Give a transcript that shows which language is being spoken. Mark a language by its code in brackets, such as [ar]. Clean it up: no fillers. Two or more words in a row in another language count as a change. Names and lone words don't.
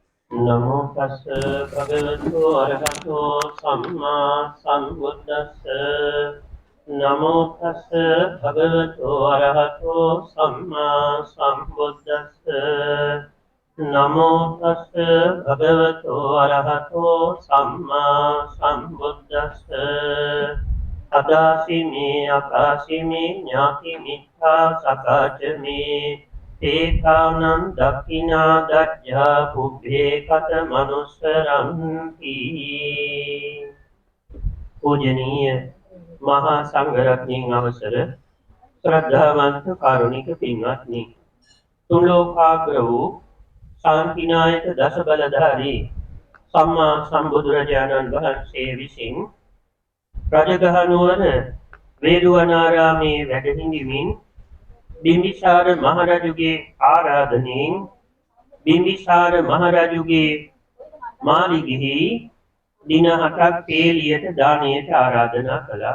[pi] නමෝ තස්ස භගවතු අරහතෝ සම්මා සම්බුද්දස්ස නමෝ තස්ස භගවතු අරහතෝ සම්මා සම්බුද්දස්ස නමෝ තස්ස භගවතු අරහතෝ සම්මා සම්බුද්දස්ස අදාසිමේ අකාසිමේ ඥාති මිත්තා සකාචමේ ඒකානං දක්ඛිනා දජ්ජා පුබ්බේ කත මනුස්සරන්ති [si] පූජනීය මහා සංඝරත්නයන් අවසර ශ්‍රද්ධාවන්ත කාරුණික පින්වත්නි තුන් ලෝකාග්‍ර වූ ශාන්තිනායක දස බලධාරී සම්මා සම්බුදුරජාණන් වහන්සේ විසින් රජගහ නුවර වේළුවනාරාමේ වැඩ හිඳිමින් බිම්බිසාර මහරජුගේ ආරාධනෙන් බිම්බිසාර මහරජුගේ මාලිගෙහි දින 7ක් පේලියට දානයට ආරාධනා කළා.